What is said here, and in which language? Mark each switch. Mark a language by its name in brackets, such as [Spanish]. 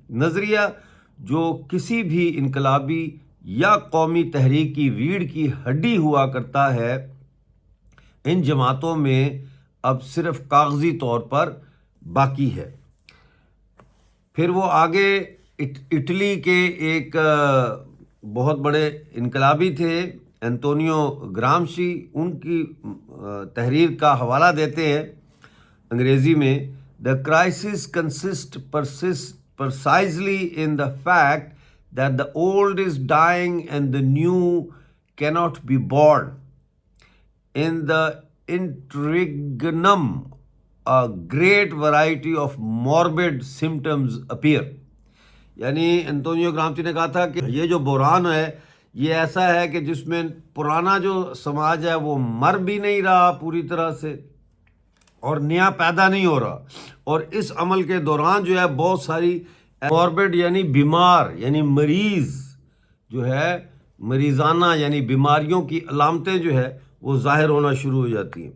[Urdu] نظریہ جو کسی بھی انقلابی یا قومی تحریک کی ریڑھ کی ہڈی ہوا کرتا ہے، ان جماعتوں میں اب صرف کاغذی طور پر باقی ہے. پھر وہ آگے اٹلی کے ایک بہت بڑے انقلابی تھے انتونیو گرامشی، ان کی تحریر کا حوالہ دیتے ہیں انگریزی میں. [English] The crisis consists precisely in the fact that the old is dying and the new cannot be born. In the interregnum, a great variety of morbid symptoms appear. [Urdu] یعنی انتونیو گرامشی نے کہا تھا کہ یہ جو بحران ہے یہ ایسا ہے کہ جس میں پرانا جو سماج ہے وہ مر بھی نہیں رہا پوری طرح سے، اور نیا پیدا نہیں ہو رہا. اور اس عمل کے دوران جو ہے بہت ساری موربڈ یعنی بیمار یعنی مریض جو ہے، مریضانہ یعنی بیماریوں کی علامتیں جو ہے وہ ظاہر ہونا شروع ہو جاتی ہیں.